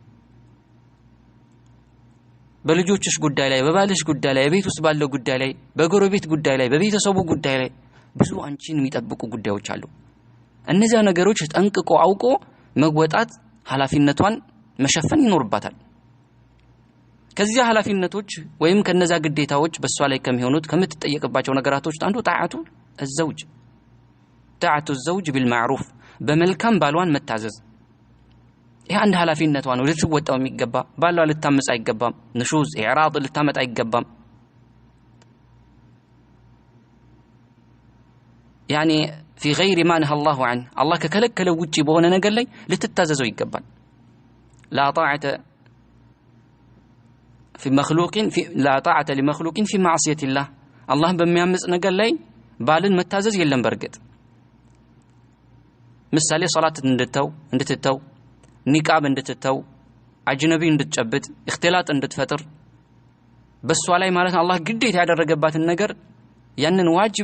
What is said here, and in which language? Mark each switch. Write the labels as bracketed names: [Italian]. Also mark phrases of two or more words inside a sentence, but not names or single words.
[Amharic] በልጆችሽ ጉዳይ ላይ፣ በባልሽ ጉዳይ ላይ፣ በቤት ውስጥ ባለው ጉዳይ ላይ፣ በጎረቤት ጉዳይ ላይ፣ በቤተሰቡ ጉዳይ ላይ ብዙ አንቺን የሚጠብቁ ጉዳዮች አሉ። እነዚያ ነገሮች ጠንቅቆ አውቆ መወጣት ኃላፊነቷን መሸፈን ይኖርባታል። ከዚያ ኃላፊነቶች ወይም ከነዛ ግዴታዎች በሷ ላይ ከሚሆኑት ከምትጠየቅባቸው ነገራቶች አንዱ [Arabic] طاعة الزوج طاعة الزوج بالمعروف [Amharic] በመልካም ባሏን መታዘዝ ይሄ አንድ ኃላፊነቷ ነው ልትወጣው የሚገባ ባሏ ልታመጽ አይገባም [Arabic] نشوز إعراض [Amharic] ልታመጣ አይገባም [Arabic] يعني في غير ما نهى الله عنه [Amharic] الله ከከለከለው ውጪ በሆነ ነገር ላይ ልትታዘዘው ይገባል [Arabic] لا طاعة في مخلوق لا طاعة لمخلوق في معصية الله [Amharic] الله በሚያመጽ ነገር ላይ ባልን መታዘዝ የለም በርግጥ ምሳሌ ሶላት እንድትተው ኒቃብ እንድትተው አጅነቢ እንድትጨብጥ اختلاط እንድትፈጥር በሷ ላይ ማለት አላህ ግዴታ ያደረገባትን ነገር ያንን ዋጅብ